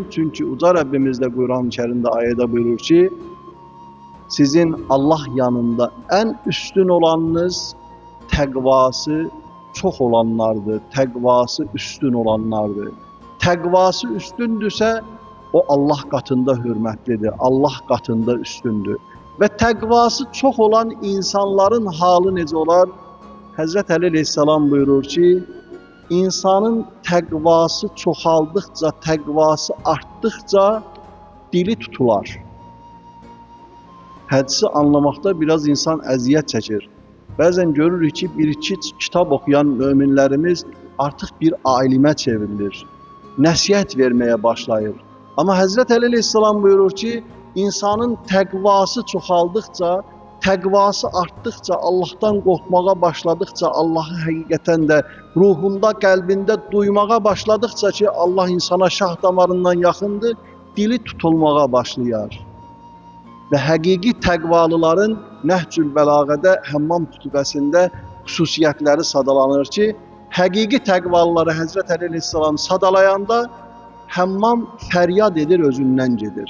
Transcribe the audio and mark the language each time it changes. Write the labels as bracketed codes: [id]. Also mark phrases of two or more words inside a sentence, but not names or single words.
[tr] Çünkü Uca Rabbimiz de Kur'an-ı Kerim'de ayette buyurur ki, sizin Allah yanında en üstün olanınız təqvası çok olanlardır, təqvası üstün olanlardır. Təqvası üstündürsə, o Allah katında hürmetlidir, Allah katında üstündür. Ve təqvası çok olan insanların halı [az] necə olar? [tr] Hazreti Ali Aleyhisselam buyurur ki, insanın təqvası çoxaldıkça, təqvası arttıkça dili tutular. Hədisi anlamakta biraz insan [az] əziyyət çəkir. Bəzən görürük ki, [tr] bir-iki kitap okuyan müminlerimiz artık bir [az] alimə çevrilir. Nəsihət vermeye başlayır. [tr] Ama Hazreti Ali Aleyhisselam buyurur ki, [az] insanın təqvası çoxaldıkça, [tr] təqvası arttıkça, [az] Allah'tan qorxmağa başladıkça, Allah'ı həqiqətən də ruhunda, qəlbində duymağa başladıkça ki, Allah insana şah damarından yaxındır, dili tutulmağa başlayar. Ve həqiqi təqvalıların Nəhcül Bəlağədə Həmmam xütbəsində xüsusiyyətləri sadalanır ki, həqiqi təqvalıları Həzrət Əli Aleyhisselam sadalayanda Həmmam fəryad edir, özündən gedir.